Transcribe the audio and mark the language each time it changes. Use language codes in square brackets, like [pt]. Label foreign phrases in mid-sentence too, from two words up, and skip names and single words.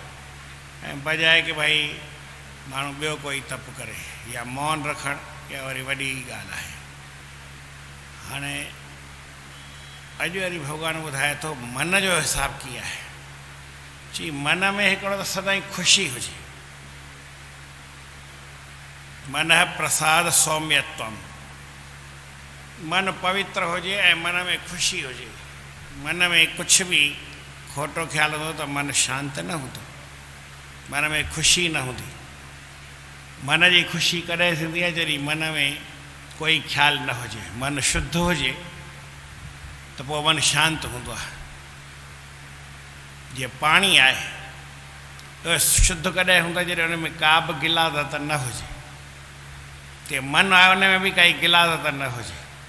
[sd] ऐं बजाए कि भई माण्हू ॿियो कोई तप करे या मौन रखणु, इहा वरी वॾी ॻाल्हि आहे। हाणे अॼु वरी भॻवानु ॿुधाए थो मन जो हिसाबु कीअं आहे। चई मन में हिकिड़ो त सदाईं ख़ुशी हुजे। [sa] मन प्रसाद सौम्यत्वम, [sd] मन पवित्र हुजे ऐं मन में ख़ुशी हुजे। मन में कुछ भी खोटो ख्याल हूंदो त मन शांति न हूंदो। मन में ख़ुशी न हूंदी। मन जी ख़ुशी कॾहिं थींदी आहे जॾहिं मन में कोई ख़्यालु न हुजे, मन शुद्ध हुजे त पोइ मन शांति हूंदो आहे। जीअं पाणी आहे शुद्ध कॾहिं हूंदो आहे जॾहिं हुन में का बि गिलादत न हुजे, ते मन आहे उन में बि काई गिलादत न हुजे।